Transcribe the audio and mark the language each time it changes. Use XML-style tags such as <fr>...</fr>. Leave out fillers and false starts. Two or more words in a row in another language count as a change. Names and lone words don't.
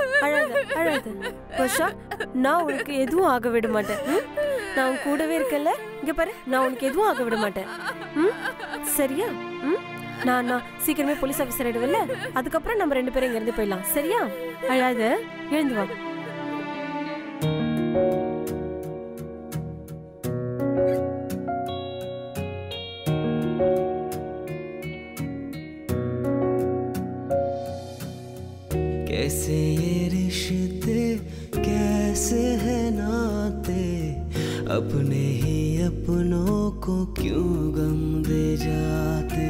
<ta>அழாத வர்ஷா, நான் உனக்கு எதுவும் ஆக விட மாட்டேன். நான் கூடவே இருக்கல. இங்க பாரு, நான் உனக்கு எதுவும் ஆக விட மாட்டேன். சரியா? நான் சீக்கிரமே போலீஸ் ஆபீசர் ஆயிடுவல்ல, அதுக்கப்புறம் நம்ம 2 பேரும் இங்க இருந்து போயிடலாம். சரியா? அழாத, எழுந்து வா.</ta> <hi>कैसे ये रिश्ते कैसे है नाते, अपने ही अपनों को क्यों गम दे जाते।</hi>